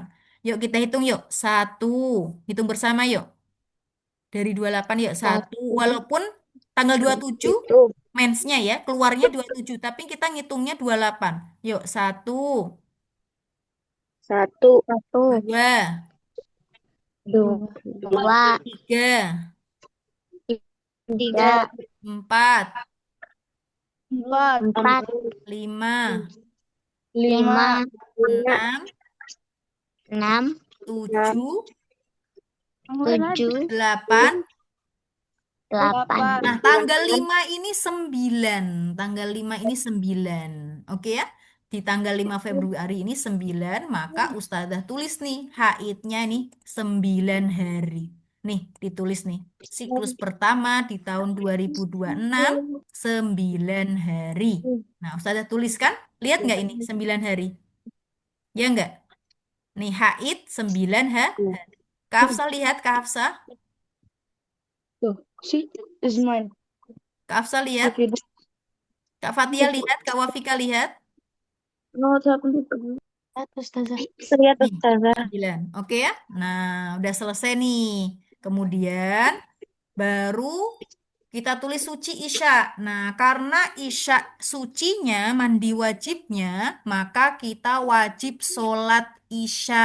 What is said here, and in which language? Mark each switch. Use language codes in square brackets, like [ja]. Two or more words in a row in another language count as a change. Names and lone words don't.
[id] Yuk kita hitung yuk. Satu. Hitung bersama yuk. Dari 28 yuk. Satu. satu, Walaupun tanggal 27 itu, mensnya ya, keluarnya 27, tapi kita ngitungnya 28. Yuk, satu, satu, Satu, dua, dua, tiga, tiga, tiga, empat, empat, lima, lima, lima, enam, enam, enam, tujuh, tujuh, delapan. delapan. Nah, tanggal 5 ini 9. Tanggal 5 ini 9. Oke ya? Di tanggal 5 Februari ini 9, maka Ustazah tulis nih, haidnya nih 9 hari. Nih, ditulis nih. Siklus pertama di tahun 2026, 9 hari. Nah, Ustazah tulis kan? Lihat nggak ini 9 hari? Ya nggak? Nih, haid 9 hari. Kak Hafsah lihat, Kak Hafsah. tuh, [en] see, is mine. [id] Kak Hafsah lihat. Okay, Kak Fatia lihat. Kak Wafika lihat. [en] no, what's happened to you? [id] Ustazah. Lihat, Nih, Ustazah. 9. Oke ya. Nah, udah selesai nih. Kemudian baru kita tulis suci Isya. Nah, karena Isya sucinya, mandi wajibnya, maka kita wajib sholat Isya.